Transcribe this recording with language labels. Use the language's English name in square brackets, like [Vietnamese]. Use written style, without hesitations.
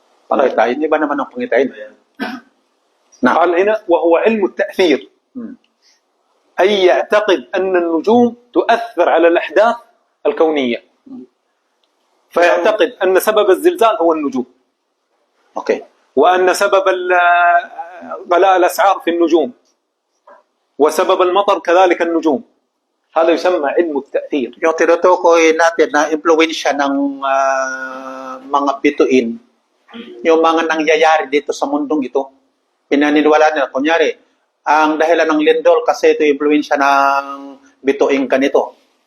[Filipino] Pangitain, iba naman ang pangitain. [Arabic] قال هنا وهو علم التأثير أي يعتقد أن النجوم تؤثر على الأحداث الكونية فيعتقد أن سبب الزلزال هو النجوم Okay. وأن سبب غلاء الأسعار في النجوم وسبب المطر كذلك النجوم هذا يسمى علم التأثير. [Filipino] Yung tinutukoy natin na impluwensya ng mga bituin, yung mga nangyayari dito sa mundong ito, pinaniniwala nila. Kunyari, ang dahilan ng lindol kasi ito impluwensya ng bituin ganito.